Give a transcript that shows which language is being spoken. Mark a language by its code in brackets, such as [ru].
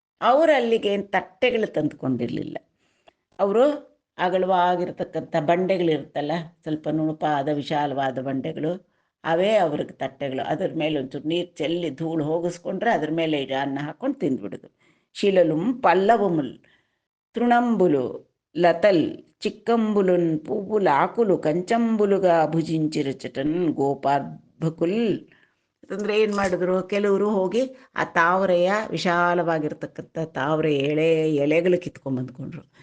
[kn] ಅವರು ಅಲ್ಲಿಗೆ ತಟ್ಟೆಗಳು ತಂದುಕೊಂಡಿರಲಿಲ್ಲ. ಅವರು ಅಗಲವಾಗಿರ್ತಕ್ಕಂಥ ಬಂಡೆಗಳಿರುತ್ತಲ್ಲ, ಸ್ವಲ್ಪ ನುಣುಪಾದ ವಿಶಾಲವಾದ ಬಂಡೆಗಳು, ಅವೇ ಅವ್ರಿಗೆ ತಟ್ಟೆಗಳು. ಅದ್ರ ಮೇಲೆ ಒಂಚೂರು ನೀರು ಚೆಲ್ಲಿ ಧೂಳು ಹೋಗಿಸ್ಕೊಂಡ್ರೆ ಅದ್ರ ಮೇಲೆ ಅನ್ನ ಹಾಕ್ಕೊಂಡು ತಿಂದ್ಬಿಡೋದು. [te] ಶಿಲಲುಂ ಪಲ್ಲವಮುಲ್ తృణంబులు లతల్ చిక్కంబులున్ పువ్వులాకులు కంచంబులుగా ಭುಜಿಂಚಿರಚಟನ್ ಗೋಪಾರ್ಭಕುಲ್. [kn] ಅಂತಂದರೆ ಏನು ಮಾಡಿದ್ರು, ಕೆಲವರು ಹೋಗಿ ಆ ತಾವರೆಯ ವಿಶಾಲವಾಗಿರ್ತಕ್ಕಂಥ ತಾವರೆ ಎಲೆಗಳು ಕಿತ್ಕೊಂಡ್ಬಂದ್ಕೊಂಡ್ರು.